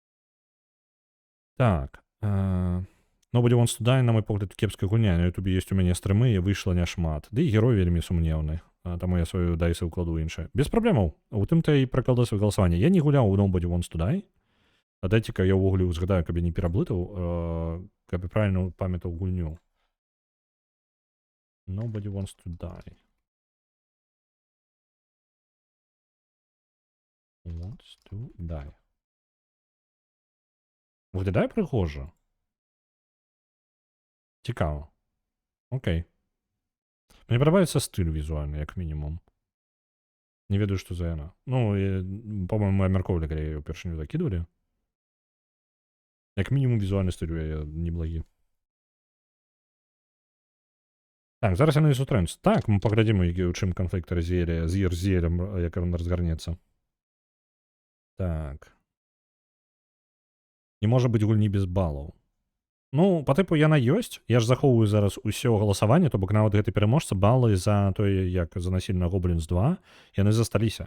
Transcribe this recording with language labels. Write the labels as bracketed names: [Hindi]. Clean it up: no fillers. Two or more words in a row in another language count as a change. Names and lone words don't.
[Belarusian] Так, Nobody Wants to Die, на мой погляд, кепская гульня. На ютубе ёсць у мяне стрымы, і выйшла няшмат. Ды і герой вельмі сумнеўны, таму я сваю дайсы ўкладу іншае. Без праблемаў. У тым-то і прыкладаю сваё галасаванне. Я не гуляў у Nobody Wants to Die. Дайце-ка я ўвогуле узгадаю, каб я не пераблытаў, каб я правільна памятаў гульню. Nobody Wants to Die. Wants to Die. [Ukrainian] Виглядає пригожо. Цікаво. Окей. Мені подобається стиль візуальний, як мінімум. [Belarusian] Не ведаю, [Ukrainian] що за яна. Ну, по-моєму, ми обмірковували, коли її вперше закидували. Як мінімум, візуальний стиль неблагий. [Belarusian] Так, зараз яны сустрэнуцца. Так, мы паглядзім, у чым канфлікт Разіэля з Разіэлем, як ён разгарнецца. Так. Не можа быць гульні без балаў. Ну, па тыпу яна ёсць. Я ж захоўваю зараз усё галасаванне, то бок нават гэты пераможца балы за тое, як за насільна Гоблінс 2, яны засталіся.